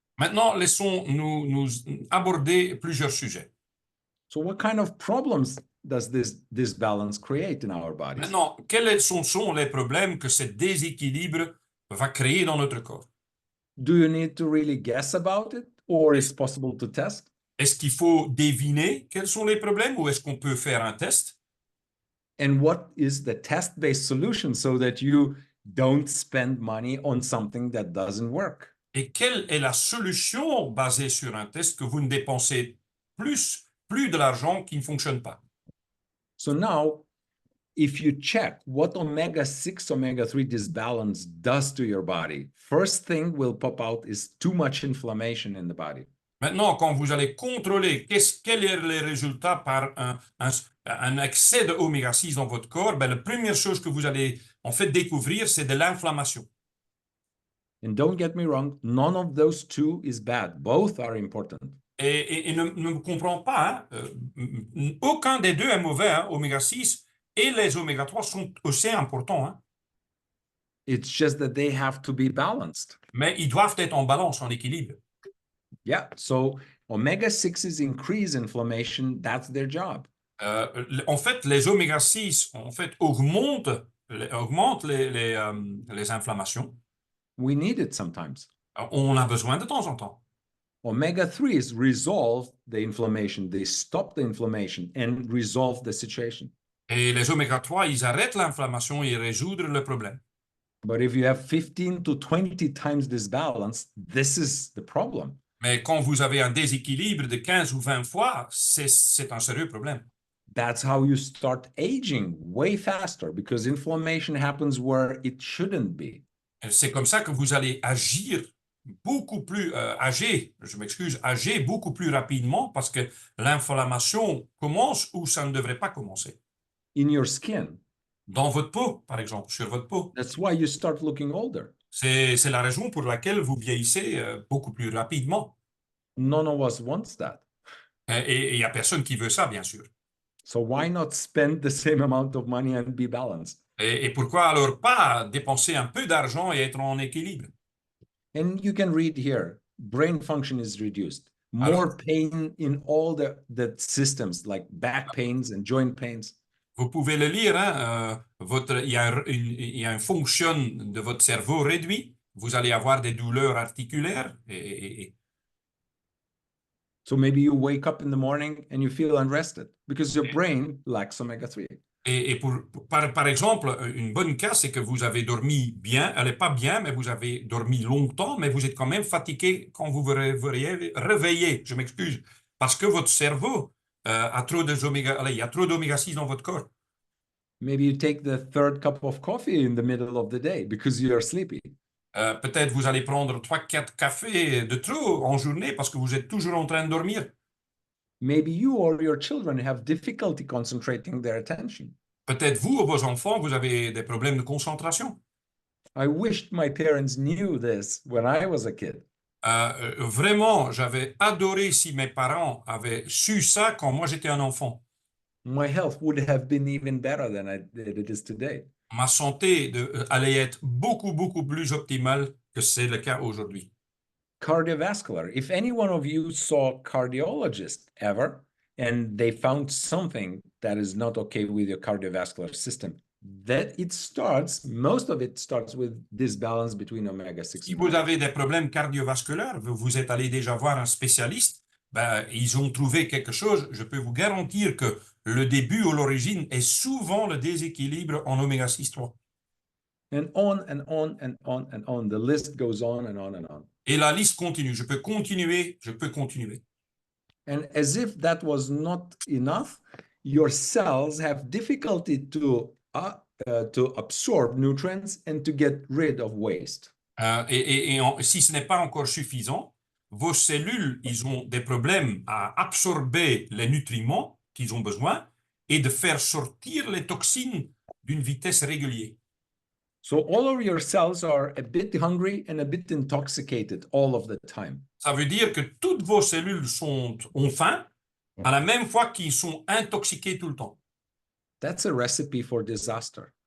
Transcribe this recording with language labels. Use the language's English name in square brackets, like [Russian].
[French] Maintenant, laissons-nous aborder plusieurs sujets. [English] So what kind of problems does this balance create in our bodies? [French] Maintenant, quels sont les problèmes que ce déséquilibre va créer dans notre corps? [English] Do you need to really guess about it, or is it possible to test? [French] Est-ce qu'il faut deviner quels sont les problèmes ou est-ce qu'on peut faire un test? [English] And what is the test-based solution so that you don't spend money on something that doesn't work? [French] Et quelle est la solution basée sur un test que vous ne dépensez plus de l'argent qui ne fonctionne pas? [English] So now, if you check what omega-6, omega-3 disbalance does to your body, first thing will pop out is too much inflammation in the body. [French] Maintenant, quand vous allez contrôler quels sont les résultats par un excès de oméga 6 dans votre corps, la première chose que vous allez en fait découvrir, c'est de l'inflammation. [English] And don't get me wrong, none of those two is bad. Both are important. [French] Et ne me comprends pas, aucun des deux est mauvais, oméga 6 et les oméga 3 sont aussi importants. [English] It's just that they have to be balanced. [French] Mais ils doivent être en balance, en équilibre. [English] Yeah, so omega-6s increase inflammation, that's their job. [French] En fait, les oméga 6 en fait, augmentent les inflammations. [English] We need it sometimes. [French] On a besoin de temps en temps. [English] Omega-3s resolve the inflammation. They stop the inflammation and resolve the situation. [French] Et les oméga 3, ils arrêtent l'inflammation et résoudre le problème. [English] But if you have 15 to 20 times this balance, this is the problem. [French] Mais quand vous avez un déséquilibre de 15 ou 20 fois, c'est un sérieux problème. [English] That's how you start aging way faster because inflammation happens where it shouldn't be. [French] C'est comme ça que vous allez agir beaucoup plus, âger beaucoup plus rapidement parce que l'inflammation commence où ça ne devrait pas commencer. [English] In your skin. [French] Dans votre peau, par exemple, sur votre peau. [English] That's why you start looking older. [French] C'est la raison pour laquelle vous vieillissez beaucoup plus rapidement. [English] None of us wants that. [French] Et il n'y a personne qui veut ça, bien sûr. [English] So why not spend the same amount of money and be balanced? [French] Et pourquoi alors pas dépenser un peu d'argent et être en équilibre? [English] And you can read here, brain function is reduced. More [French] Alors, [English] pain in all the systems like back pains and joint pains. [French] vous pouvez le lire, hein, il y a une fonction de votre cerveau réduit. Vous allez avoir des douleurs articulaires. [English] So maybe you wake up in the morning and you feel unrested because your brain lacks omega-3. [French] Et par exemple, une bonne cas, c'est que vous avez dormi bien, elle n'est pas bien, mais vous avez dormi longtemps, mais vous êtes quand même fatigué quand vous vous réveillez. Je m'excuse. Parce que votre cerveau a trop il y a trop d'oméga 6 dans votre corps. [English] Maybe you take the third cup of coffee in the middle of the day because you are sleepy. [French] Peut-être vous allez prendre 3-4 cafés de trop en journée parce que vous êtes toujours en train de dormir. [English] Maybe you or your children have difficulty concentrating their attention. [French] Peut-être vous ou vos enfants, vous avez des problèmes de concentration. [English] I wished my parents knew this when I was a kid. [French] Vraiment, j'avais adoré si mes parents avaient su ça quand moi j'étais un enfant. [English] My health would have been even better than it is today. [French] Ma santé allait être beaucoup, beaucoup plus optimale que c'est le cas aujourd'hui. [English] Cardiovascular. If any one of you saw a cardiologist ever, and they found something that is not okay with your cardiovascular system, most of it starts with this balance between omega-6. [French] Si vous avez des problèmes cardiovasculaires, vous êtes allé déjà voir un spécialiste, ben, ils ont trouvé quelque chose. Je peux vous garantir que le début ou l'origine est souvent le déséquilibre en oméga-6 3. [English] And on and on and on and on. The list goes on and on and on. [French] Et la liste continue. Je peux continuer, je peux continuer. [English] And as if that was not enough, your cells have difficulty to absorb nutrients and to get rid of waste. [French] Si ce n'est pas encore suffisant, vos cellules, ils ont des problèmes à absorber les nutriments qu'ils ont besoin et de faire sortir les toxines d'une vitesse régulière. [English] So all of your cells are a bit hungry and a bit intoxicated all of the time. [French] Ça veut dire que toutes vos cellules ont faim à la même fois qu'ils sont intoxiqués tout le temps. [English] That's a recipe for disaster.